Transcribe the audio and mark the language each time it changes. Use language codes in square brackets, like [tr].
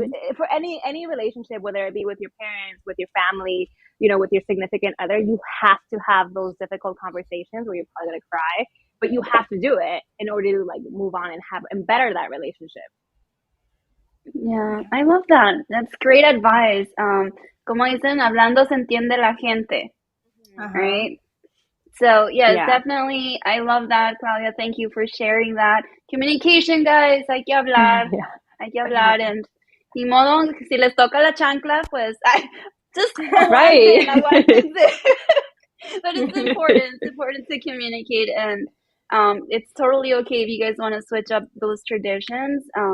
[en] Mhm. for any relationship, whether it be with your parents, with your family, with your significant other, you have to have those difficult conversations where you're probably gonna cry, but you have to do it in order to like move on and better that relationship. Yeah, I love that. That's great advice. [es] Como dicen, hablando se entiende la gente, Uh-huh. [en] right? So, yes, Yeah. definitely. I love that, Claudia. Thank you for sharing that. Communication, guys. Yeah. [es] Hay que hablar. [en] And [es] ni modo, si les toca la chancla, pues, [en] just Right. [es] aguántense. [en] But it's important. It's important to communicate, and it's totally okay if you guys want to switch up those traditions.